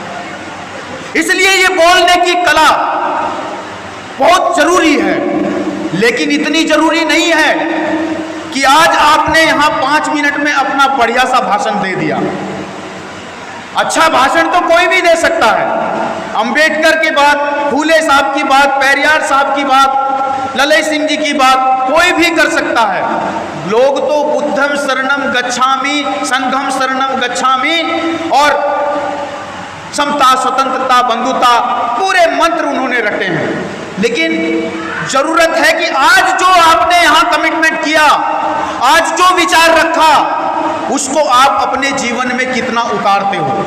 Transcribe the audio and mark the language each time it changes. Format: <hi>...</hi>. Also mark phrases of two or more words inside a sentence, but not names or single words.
<hi>इसलिए ये बोलने की कला बहुत जरूरी है, लेकिन इतनी जरूरी नहीं है कि आज आपने यहां 5 मिनट में अपना बढ़िया सा भाषण दे दिया। अच्छा भाषण तो कोई भी दे सकता है, अंबेडकर की बात, फूले साहब की बात, पेरियार साहब की बात, ललई सिंह जी की बात कोई भी कर सकता है। लोग तो</hi> <pi>बुद्धम शरणम गच्छामि, संघम शरणम गच्छामि</pi> <hi>और समता, स्वतंत्रता, बंधुता, पूरे मंत्र उन्होंने रटे हैं। लेकिन जरूरत है कि आज जो आपने यहां कमिटमेंट किया, आज जो विचार रखा, उसको आप अपने जीवन में कितना उतारते हो।</hi>